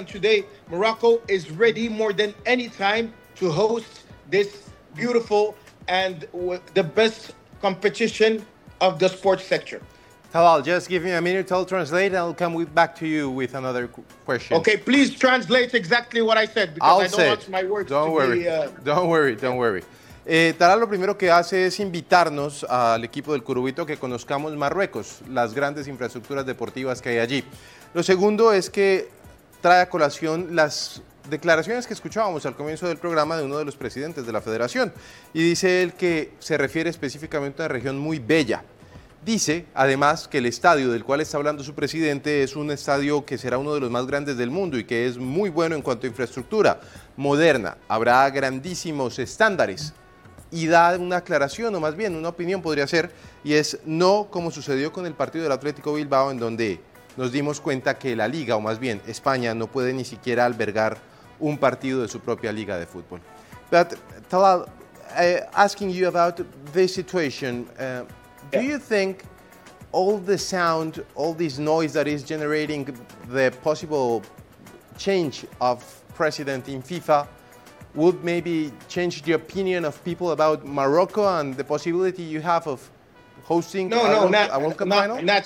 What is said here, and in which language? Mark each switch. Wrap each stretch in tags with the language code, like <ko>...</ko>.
<en>And today Morocco is ready more than any time to host this beautiful and the best competition of the sports sector. Talal, just give me a minute, I'll translate, and I'll come back to you with another question. Okay, please translate exactly what I said, because I don't want my words don't to worry. Don't worry.</en> <es>Talal, lo primero que hace es invitarnos al equipo del Curubito que conozcamos Marruecos, las grandes infraestructuras deportivas que hay allí. Lo segundo es que trae a colación las declaraciones que escuchábamos al comienzo del programa de uno de los presidentes de la federación, y dice él que se refiere específicamente a una región muy bella. Dice, además, que el estadio del cual está hablando su presidente es un estadio que será uno de los más grandes del mundo y que es muy bueno en cuanto a infraestructura moderna. Habrá grandísimos estándares. Y da una aclaración, o más bien una opinión podría ser, y es no como sucedió con el partido del Atlético Bilbao, en donde nos dimos cuenta que la Liga, o más bien España, no puede ni siquiera albergar un partido de su propia Liga de Fútbol.</es> <en>But, Talal, asking you about this situation, do you think all the sound, all this noise that is generating the possible change of president in FIFA would maybe change the opinion of people about Morocco and the possibility you have of hosting a World Cup final?</en>